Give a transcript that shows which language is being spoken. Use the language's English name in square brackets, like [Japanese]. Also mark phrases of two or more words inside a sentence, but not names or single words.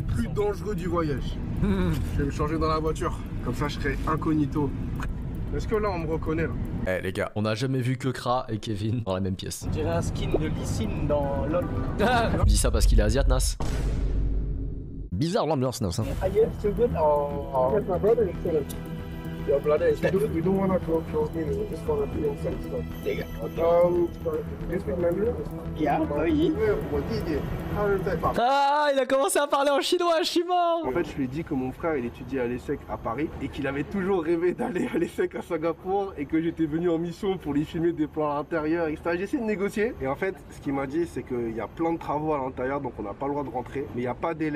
[French] Le plus dangereux du voyage. Je vais me changer dans la voiture. Comme ça, je serai incognito. Est-ce que là, on me reconnaît là? Eh les gars, on a jamais vu que Kra et Kevin dans la même pièce. On dirait un skin de Lee dans LoL. Je dis ça parce qu'il est asiat, Nas. Bizarre l'ambiance, Nas. Hein. [English] Are you still good? Oh, yes, my brother is still Your brother is we don't wanna go close in, we just wanna do inside stuff. there you You speak Mandarin? go. Yeah, [French] oui. [Chinese] 我弟弟他是在法国。 [French] Ah, il a commencé à parler en chinois, je suis mort. En fait, je lui ai dit que mon frère il étudiait à l'ESSEC à Paris et qu'il avait toujours rêvé d'aller à l'ESSEC à Singapour et que j'étais venu en mission pour lui filmer des plans à l'intérieur, etc. J'ai essayé de négocier et en fait, ce qu'il m'a dit, c'est qu'il y a plein de travaux à l'intérieur donc on n'a pas le droit de rentrer, mais il n'y a pas d'élèves.